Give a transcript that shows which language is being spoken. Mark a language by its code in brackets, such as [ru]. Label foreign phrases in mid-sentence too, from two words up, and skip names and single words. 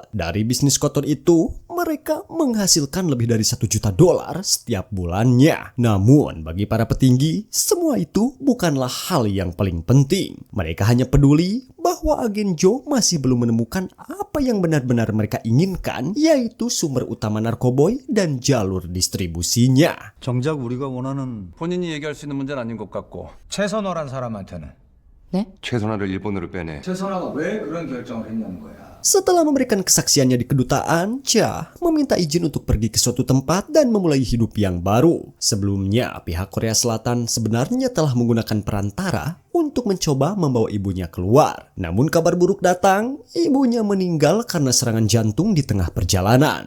[id] Dari bisnis kotor itu, mereka menghasilkan lebih dari $1 juta setiap bulannya. Namun, bagi para petinggi, semua itu bukanlah hal yang paling penting. Mereka hanya peduli bahwa Agen Jo masih belum menemukan apa yang benar-benar mereka inginkan, yaitu sumber utama narkoboy dan jalur distribusinya. [ko] 정작 우리가 원하는 본인이 얘기할 수 있는 문제는 아닌 것 같고. 최선화란 사람한테는 최선화를 일본으로 빼내. 최선화가 왜 그런 결정을 했냐는 거야. [id] Setelah memberikan kesaksiannya di kedutaan, Cha meminta izin untuk pergi ke suatu tempat dan memulai hidup yang baru. Sebelumnya, pihak Korea Selatan sebenarnya telah menggunakan perantara untuk mencoba membawa ibunya keluar. Namun kabar buruk datang, ibunya meninggal karena serangan jantung di tengah perjalanan.